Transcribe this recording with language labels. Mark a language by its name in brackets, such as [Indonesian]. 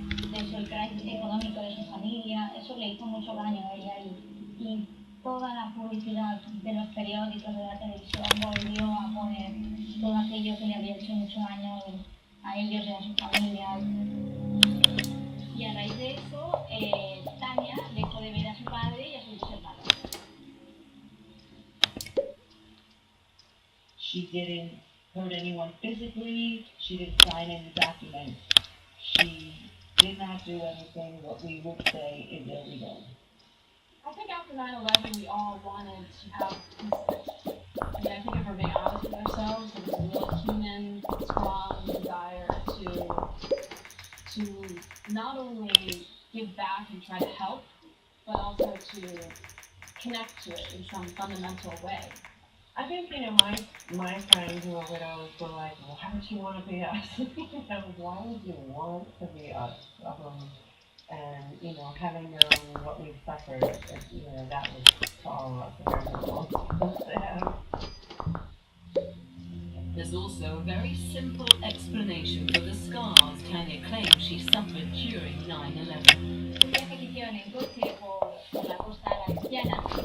[Spanish] De eso, el crisis económico de su familia, eso le hizo mucho daño a ella y toda la publicidad de los periódicos, de la televisión, volvió a poner todo aquello que le había hecho mucho daño a ellos y a su familia. Y a raíz de eso, Tanya dejó de ver a su padre y a sus dos hermanos. [English] She didn't hurt anyone physically. She didn't sign any documents. She did not do anything what we would say is illegal. I think after 9/11, we all wanted to have peace. I mean, I think if we're being honest with ourselves, there's a real human, strong desire to not only give back and try to help, but also to connect to it in some fundamental way. I think, my friends who are widows were like, well, why would you want to be us? Why would you want to be us? And, having known what we've suffered, that was to all of us a very difficult to have. There's also a very simple explanation for the scars Tanya claims she suffered during 9/11. [Spanish] Una expedición en coche por la costa valenciana.